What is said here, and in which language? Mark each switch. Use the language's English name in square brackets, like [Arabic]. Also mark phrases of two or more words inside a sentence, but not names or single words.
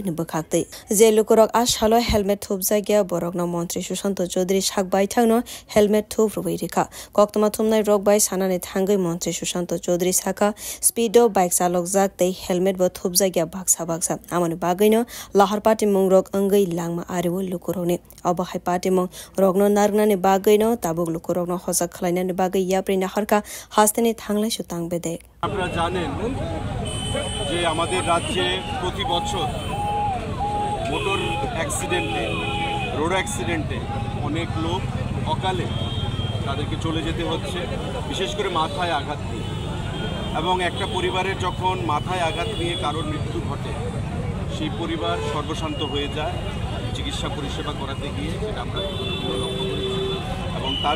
[Kok Borok] ni bkhakte je lukurok ashalo helmet thubjagya borokno mantri Sushant Chaudhary sakbai thangno helmet thup rubai rikha koktoma thumnai rokbai sanani thangai mantri Sushant Chaudhary saka speedo bike chalok jak tei helmet bo thubjagya baksa amoni bagai no lahar party mungrok angai langma arewo lukurokni abahai party mung rogno nargnani bagai no tabuk lukurokno hojak khlainani bagai yapri naharka hasteni thanglai su tangbedek [Bangla] আপনারা জানেন যে আমাদের রাজ্যে প্রতি বছর [English] motor accident road accident [Bangla] অনেক লোক অকালে তাদেরকে চলে যেতে হচ্ছে বিশেষ করে মাথায় আঘাত নিয়ে এবং একটা পরিবারের যখন মাথায় আঘাত নিয়ে কারোর মৃত্যু ঘটে সেই পরিবার সর্বশান্ত হয়ে যায় চিকিৎসা পরিষেবা করাতে গিয়ে যেটা আমরা লক্ষ্য করেছি এবং তার